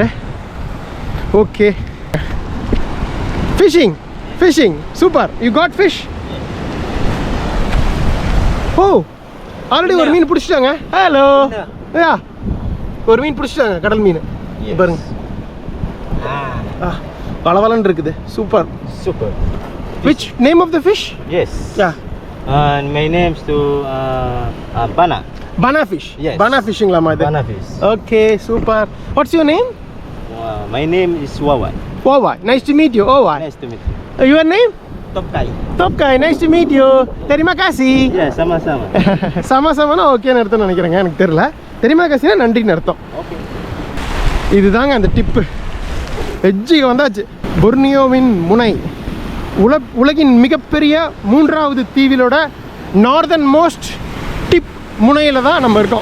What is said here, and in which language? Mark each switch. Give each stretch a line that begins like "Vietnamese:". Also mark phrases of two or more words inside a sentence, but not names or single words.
English: Okay, fishing fishing super. You got fish?
Tamil: ஓ, ஆல்ரெடி ஒரு மீன் பிடிச்சிட்டாங்க. ஹலோ, யா, ஒரு மீன் பிடிச்சிட்டாங்க, கடல் மீன். பாருங்க, பளபளன்னு இருக்குது. சூப்பர்
English: Super. Which name of the fish? Yes. Yeah. My name's to Bana. Bana fish. Yes. Bana fishing lama idu. Bana fish. Okay, super. What's your name? My name is Wawan. Wawa. Nice to meet you. Wawa. Nice to meet you. Your name? Top Kai. Top Kai, nice to meet you.
Malay: Terima kasih. Yeah, sama-sama.
Tamil: சமசமனா ஓகேன்னு அர்த்தம் நினைக்கிறேங்க, எனக்கு தெரியல. தெரியுமா காசினா நன்றின்னு அர்த்தம்.
English: Okay.
Tamil: இதுதாங்க அந்த டிப்பு. எஜ்ஜிக்கு வந்தாச்சு. பொர்னியோவின் முனை, உலகின் மிகப்பெரிய 3வது தீவிலோட
English: northern most tip
Tamil: முனையில் தான் நம்ம இருக்கோம்.